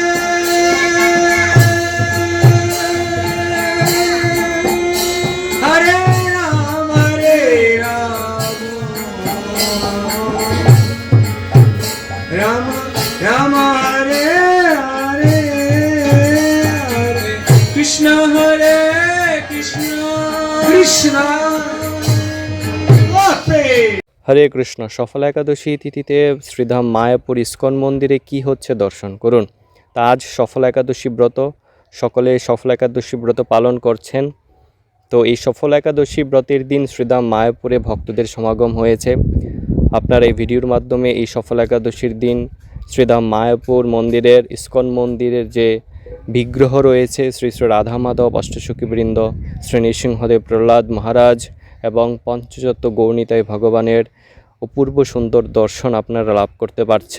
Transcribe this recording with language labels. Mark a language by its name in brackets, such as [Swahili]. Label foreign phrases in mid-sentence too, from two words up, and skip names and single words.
[Sanskrit] Hare Ram Hare Ram Ram Ram Hare Hare Hare Krishna Hare Krishna Krishna হরে কৃষ্ণ। [Bangla] সফলা একাদশী তিথিতে শ্রীধাম মায়াপুর ইস্কন মন্দিরে কি হচ্ছে দর্শন করুন। তা আজ সফলা একাদশী ব্রত, সকলে সফলা একাদশী ব্রত পালন করছেন। তো এই সফলা একাদশী ব্রতের দিন শ্রীধাম মায়াপুরে ভক্তদের সমাগম হয়েছে। আপনারা এই ভিডিওর মাধ্যমে এই সফলা একাদশীর দিন শ্রীধাম মায়াপুর মন্দিরের ইস্কন মন্দিরের যে বিগ্রহ রয়েছে শ্রী শ্রী রাধা মাধব, অষ্টসখীবৃন্দ, শ্রী নৃসিংহদেব, প্রহ্লাদ মহারাজ এবং পঞ্চতত্ত্ব গৌরনিতাই ভগবানের অপূর্ব সুন্দর দর্শন আপনারা লাভ করতে পারছেন।